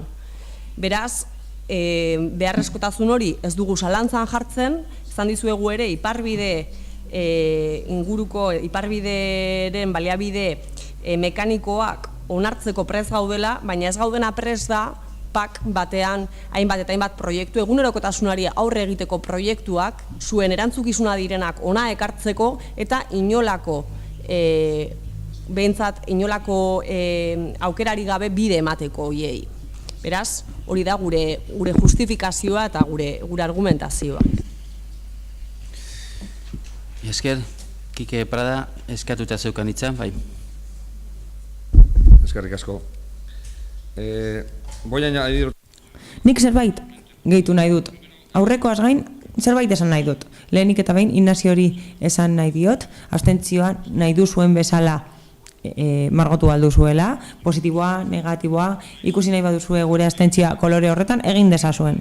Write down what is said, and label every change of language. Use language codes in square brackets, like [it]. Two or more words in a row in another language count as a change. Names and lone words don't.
[eu] Beraz, beharrezkotasun hori ez dugu zalantzan jartzen, izan dizuegu ere iparbide inguruko, iparbideren baliabide mekanikoak onartzeko prest gaudela, baina ez gaudena prest da PAK batean hainbat eta hainbat proiektu, egunerokotasunari aurre egiteko proiektuak, zuen erantzukizuna direnak ona ekartzeko eta inolako behintzat inolako aukerari gabe bide emateko hiei. Beraz, hori da gure justifikazioa eta gure argumentazioa. Esker, Kike Prada, eskatuta zeukan hitza, bai. Eskerrik asko. [es] Voy a añadir... [eu] Nik zerbait gehitu nahi dut. Aurrekoaz gain, zerbait esan nahi dut. Lehenik eta behin, Ignaziori esan nahi diot, abstentzioa nahi du zuen bezala margotu alduzuela, positiboa, negatiboa, ikusi nahi baduzue gure abstentzioa kolore horretan, egin dezazuen.